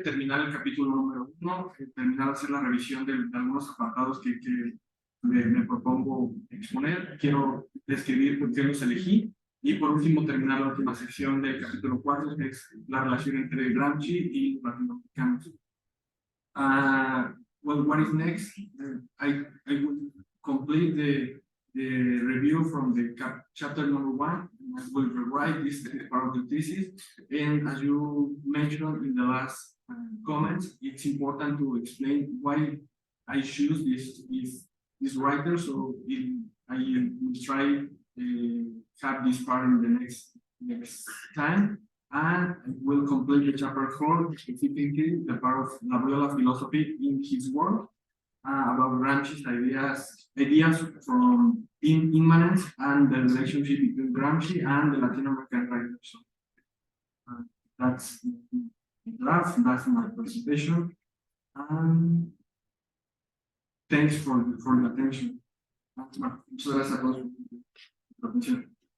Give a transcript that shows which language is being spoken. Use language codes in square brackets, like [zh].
[es] Terminar el capítulo número 1, terminar de hacer la revisión de algunos apartados que me propongo exponer. Quiero describir por qué los elegí. Y por último, terminar la última sección del capítulo 4, que es la relación entre Gramsci y los latinoamericanos. [en] Well, what is next? I will complete the review from the chapter number 1. I will rewrite this part of the thesis. And as you mentioned in the last comments, it's important to explain why I choose this writer. So I will try have this part in the next time. And will complete the chapter 4, specifically the part of La Viola philosophy in his work, about Gramsci's ideas from immanence and the relationship between Gramsci and the Latin American writers. That's the draft, that's my presentation. Thanks for the attention. [es] Muchas gracias a todos por la atención.